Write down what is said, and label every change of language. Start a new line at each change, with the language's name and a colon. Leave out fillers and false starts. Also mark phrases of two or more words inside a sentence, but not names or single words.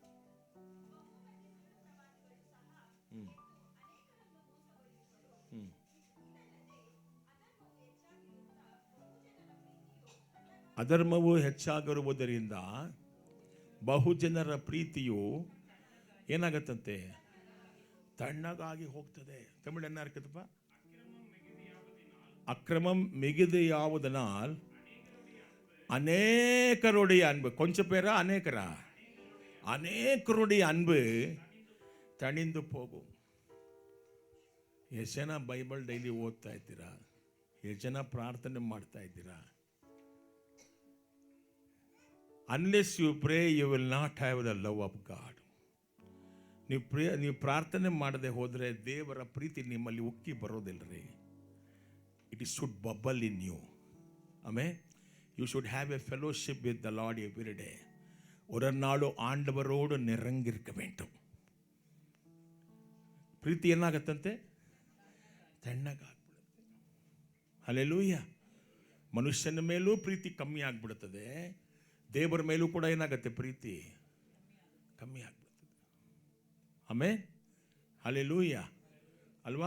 Kannada: ಅಧರ್ಮವು ಹೆಚ್ಚಾಗಿರುವುದರಿಂದ ಬಹುಜನರ ಪ್ರೀತಿಯು ಏನಾಗತ್ತಂತೆ? ತಣ್ಣಗಾಗಿ ಹೋಗ್ತದೆ. ತಮಿಳು
Tamil: என்ன இருக்குதுப்ப? அக்கிரமம் மிகுதியாவதனால் அநேகருடைய அன்பு. கொஞ்சம் பேரா அநேகரா? அநேகருடைய அன்பு தணிந்து போகும்.
Kannada: ಎಷ್ಟು ಜನ ಬೈಬಲ್ ಡೈಲಿ ಓದ್ತಾ ಇದ್ದೀರಾ? ಎಷ್ಟು ಜನ ಪ್ರಾರ್ಥನೆ ಮಾಡ್ತಾ ಇದ್ದೀರಾ?
English: Unless you pray, you will not have the love of God.
Kannada: ನೀವು ಪ್ರಾರ್ಥನೆ ಮಾಡದೆ ಹೋದರೆ ದೇವರ ಪ್ರೀತಿ ನಿಮ್ಮಲ್ಲಿ ಉಕ್ಕಿ ಬರೋದಿಲ್ಲರಿ.
English: It is should bubble in you. ಆಮೇಲೆ you should have a fellowship with the Lord every day.
Tamil: ஒரு நாள் ஆண்டவரோடு நிரங்கிருக்க வேண்டும்.
Kannada: ಪ್ರೀತಿ ಏನಾಗತ್ತಂತೆ? ತಣ್ಣಗಾಗ್ಬಿಡುತ್ತೆ. ಹಲ್ಲೆಲೂಯ. ಮನುಷ್ಯನ ಮೇಲೂ ಪ್ರೀತಿ ಕಮ್ಮಿ ಆಗ್ಬಿಡ್ತದೆ, ದೇವರ ಮೇಲೂ ಕೂಡ ಏನಾಗುತ್ತೆ, ಪ್ರೀತಿ ಕಮ್ಮಿ ಆಗ್ಬಿಡ್ತದೆ. ಆಮೇಲೆ ಹಲ್ಲೆಲೂಯ ಅಲ್ವಾ.